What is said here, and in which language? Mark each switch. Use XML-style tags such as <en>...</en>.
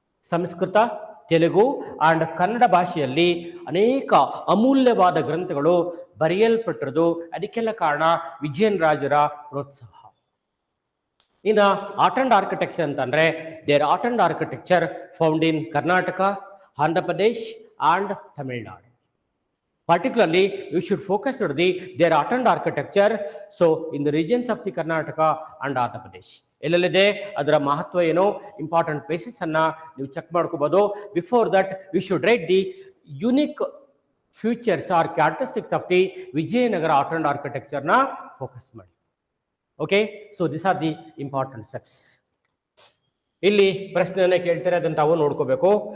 <kn>Sanskrit, Telugu and Kannada ಭಾಷೆಯಲ್ಲಿ ಅನೇಕ ಅಮೂಲ್ಯವಾದ ಗ್ರಂಥಗಳು ಬರೆಯಲ್ಪಟ್ಟಿರೋದು. ಅದಕ್ಕೆಲ್ಲ ಕಾರಣ ವಿಜಯನ್ ರಾಜರ ಪ್ರೋತ್ಸಾಹ.</kn> <en>ಇನ್ನು art and architecture ಅಂತಂದ್ರೆ their art and architecture found in Karnataka, Andhra Pradesh and Tamil Nadu. Particularly, you should focus on their art and architecture. So, in the regions of the Karnataka and Andhra Pradesh.</en> <kn>ಎಲ್ಲೆಲ್ಲಿದೆ ಅದರ ಮಹತ್ವ ಏನು, ಇಂಪಾರ್ಟೆಂಟ್ ಪ್ಲೇಸಸ್ ಅನ್ನ ನೀವು check ಮಾಡ್ಕೋಬಹುದು.</kn> <en>Before that you should write the unique features or characteristics of the Vijayanagara art and architecture ನ focus ಮಾಡಿ. Okay, so this are the important steps.</en> <kn>ಇಲ್ಲಿ ಪ್ರಶ್ನೆಯನ್ನ ಕೇಳ್ತಾರೆ, ಅದನ್ನ ತಾವು ನೋಡ್ಕೋಬೇಕು.</kn>